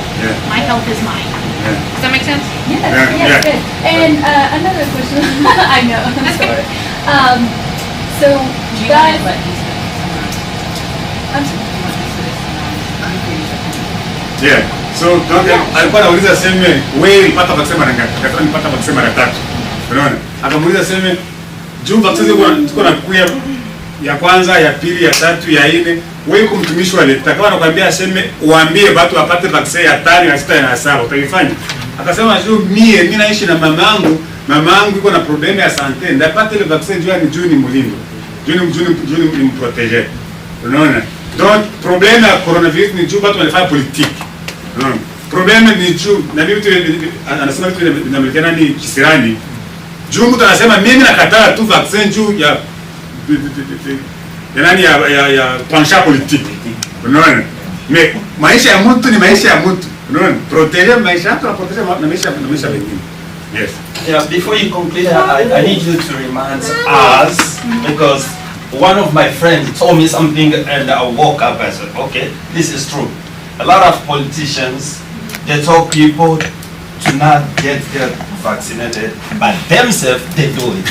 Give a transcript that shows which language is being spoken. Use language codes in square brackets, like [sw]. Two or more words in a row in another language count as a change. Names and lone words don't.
[en] Yeah. My health is mine. Yeah. Does that make sense? Yes, Yeah, yes, yeah. yes. And another question. I know. I'm sorry. So, guys, I'm sorry. Yeah. [sw] So alikuwa anauliza seme wewe ulipata vaccine mara ngapi? Akasema nilipata vaccine mara 3. Unaona? Akamuuliza seme juu vaccine ziko na kuya ya kwanza, ya pili, ya tatu, ya 4. Wewe kumtumishi wa leta kama anakuambia seme uambie watu wapate vaccine ya 5, ya 6 na ya 7, utaifanya? Akasema juu mimi naishi na mamangu iko na probleme ya sante, ndapata ile vaccine juu ni mulindo. Juu ni mproteger. Unaona? [fr] Donc problème [sw] ya coronavirus ni juu watu wanafanya politique. Unaona? Problème ni juu na mimi tu anasema vitu vinaamlikana ni kisirani. Juu mtu anasema mimi nakataa tu vaccine juu ya nani ya [fr] penchant politique. [sw] Unaona? Mais maisha ya mtu ni maisha ya mtu. Unaona? Protéger maisha yako, protéger na maisha mengine. [en] Yes. Yeah, before you complete, I need you to remind us, because one of my friends told me something and I woke up and said, okay, this is true. A lot of politicians, they tell people to not get vaccinated, but themselves, they do it.